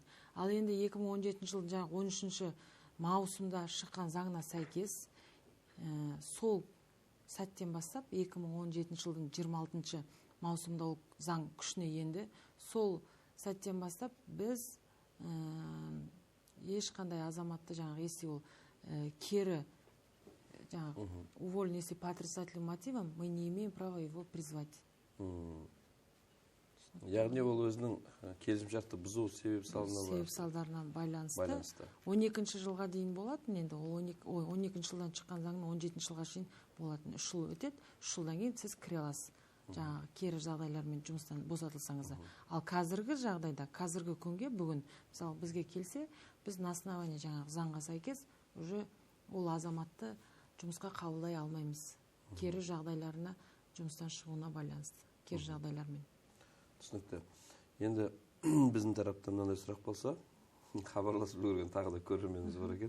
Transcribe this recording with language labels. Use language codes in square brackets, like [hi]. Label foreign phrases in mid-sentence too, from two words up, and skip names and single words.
[kk] Ал енді 2017 жылдың жаңағы 13 маусымда шыққан заңына сәйкес сол сәттен бастап 2017 жылдың 26 маусымда ол заң күшіне енді. Сол сәттен бастап біз ешқандай азаматты жаңағы [ru] если [kk] ол кері жаңағы [ru] уволен если по отрицательным мотивам, мы не имеем права его призвать. [kk] Яғни ол өзінің келісімшартты бұзу себеп салдарынан байланысты. 12 жылға дейін болатын, енді ол 12 жылдан шыққан заңның 17 жылға шейін болатын. 3 жыл өтеді, 3 жылдан кейін сіз кіре аласыз. Жаңағы кері жағдайлармен жұмыстан босатылсаңыз. Ал қазіргі жағдайда, қазіргі күнге бүгін, мысалы бізге келсе, біз [ru] на основании [kk] жаңағы заңға сәйкес уже ол азаматты жұмысқа қабылдай алмаймыз. Кері жағдайларына жұмыстан шығуына байланысты. Кері жағдайлармен. Түсінікті. Енді біздің тараптан мынандай сұрақ болса, хабарласып үлгерген тағы да көрерменіміз бар екен.